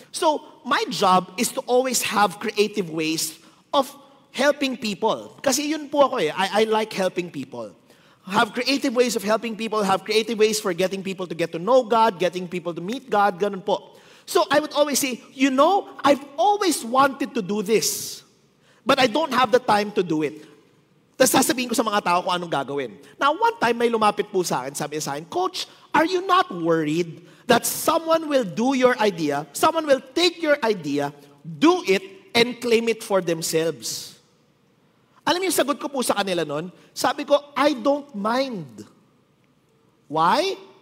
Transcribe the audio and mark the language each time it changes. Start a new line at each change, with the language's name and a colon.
English: So, my job is to always have creative ways of helping people.
Filipino: Kasi yun po ako eh.
English: I like helping people. Have creative ways of helping people, have creative ways for getting people to get to know God, getting people to meet God,
Filipino: ganun po.
English: So I would always say, you know, I've always wanted to do this, but I don't have the time to do it.
Filipino: Tapos sasabihin ko sa mga tao kung anong gagawin.
English: Now, one time
Filipino: may lumapit po sa akin,
English: sabi niya sa akin, Coach, are you not worried that someone will do your idea, someone will take your idea, do it, and claim it for themselves?
Filipino: Alam niyo yung sagot ko po sa kanila nun? Sabi ko,
English: I don't mind. Why?